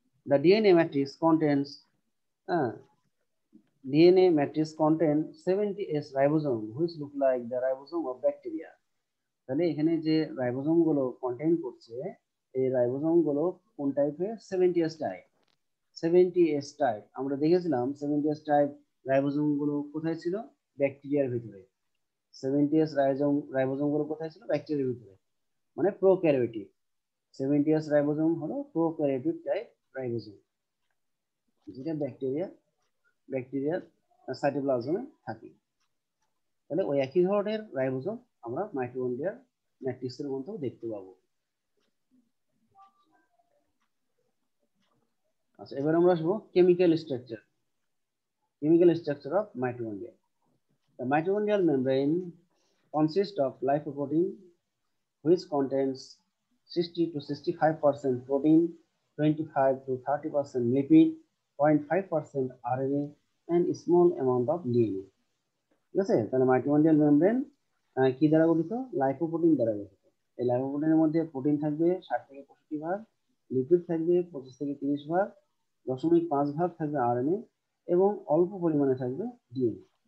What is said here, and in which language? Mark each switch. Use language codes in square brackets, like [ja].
[en] The DNA matrix contains DNA matrix contain 70S ribosome which look like the ribosome of bacteria. [bn] তাহলে এখানে যে ribosome গুলো contain করছে, এই রাইবোজোম গুলো কোন টাইপের? 70S type. 70S টাইপ আমরা দেখেছিলাম, 70S টাইপ রাইবোজোম গুলো কোথায় ছিল? ব্যাকটেরিয়ার ভিতরে। 70S রাইবোজোম গুলো কোথায় ছিল? ব্যাকটেরিয়ার ভিতরে, মানে প্রোক্যারিওটিক। 70S রাইবোজোম হলো প্রোক্যারিওটিক টাইপ রাইবোজোম, যেটা ব্যাকটেরিয়ার সাইটোপ্লাজমে থাকে। তাহলে ওই একই ধরনের রাইবোজোম আমরা মাইটোকন্ড্রিয়ার ম্যাট্রিক্সের মধ্যেও দেখতে পাবো। আচ্ছা, এবার আমরা আসবো chemical structure. [en] Chemical structure of mitochondria. The mitochondrial membrane consists of lipoprotein, which contains 60 to 65% protein, 25 to 30% lipid, 0.5% RNA, and a small amount of DNA. [bn] ঠিক আছে, তাহলে মাইটোকন্ড্রিয়াল মেমব্রেন কি দ্বারা গঠিত? লাইপোপ্রোটিন দ্বারা গঠিত। এই লাইপোপ্রোটিনের মধ্যে প্রোটিন থাকবে 60 থেকে 65 ভাগ, লিপিড থাকবে 25 থেকে 30 ভাগ, 0.5 ভাগ থাকবে আরএনএ, এবং অল্প পরিমাণে থাকবে ডিএনএ।